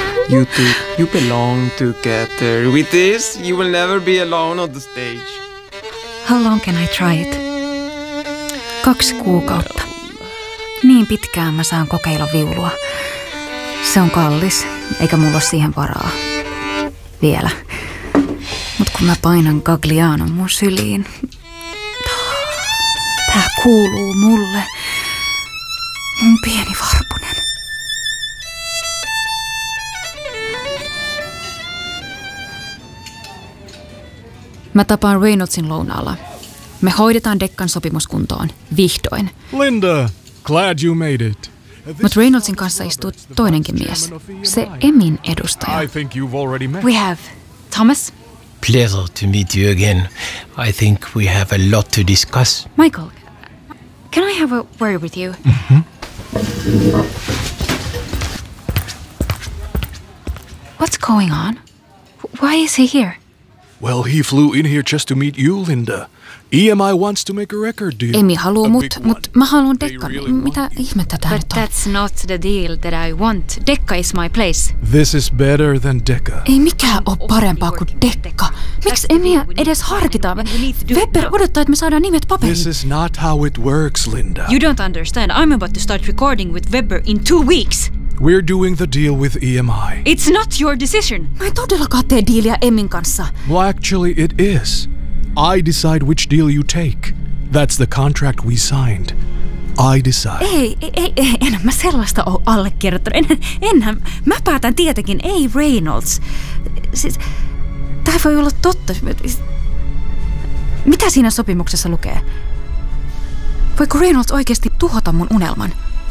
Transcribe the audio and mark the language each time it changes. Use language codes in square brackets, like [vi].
[en] You two, you belong together. With this, you will never be alone on the stage. How long can I try it? [fi] 2 kuukautta. Niin pitkään mä saan kokeilla viulua. Se on kallis, eikä mulla ole siihen varaa. Vielä. Mut kun mä painan Gagliano mun syliin, tää kuuluu mulle. Mun pieni varpunen. Mä tapaan Reynoldsin lounaalla. Me hoidetaan Dekkan sopimuskuntoon. Vihdoin. [en] Linda, glad you made it. [fi] Mutta Reynoldsin kanssa istuu toinenkin mies. Se Emin edustaja. [en] I think you've already met. We have. Thomas? Pleasure to meet you again. I think we have a lot to discuss. Michael, can I have a word with you? Mm-hmm. What's going on? Why is he here? Well, he flew in here just to meet you, Linda. EMI wants to make a record deal. [fi] Emi haluu mut, mut mä haluun Dekkan. [en] Really [fi] mitä ihmettä tää on? [en] But that's not the deal that I want. Dekka is my place. This is better than Dekka. [fi] Ei mikään ole parempaa kuin Dekka. Miksi Emiä edes harkitaan? Weber odottaa, että me saadaan nimet paperiin. [en] This is not how it works, Linda. You don't understand. I'm about to start recording with Weber in 2 weeks. We're doing the deal with EMI. It's not your decision. [fi] Mä en todellakaan tee diiliä Emin kanssa. [en] Well, actually, it is. I decide which deal you take. That's the contract we signed. I decide. [fi] Ei, enhän mä sellaista ole allekirjoittanut. Enhän. Mä päätän tietenkin. Ei Reynolds. Siis, tää voi olla totta. Mitä siinä sopimuksessa lukee? Voiko Reynolds oikeasti tuhota mun unelman?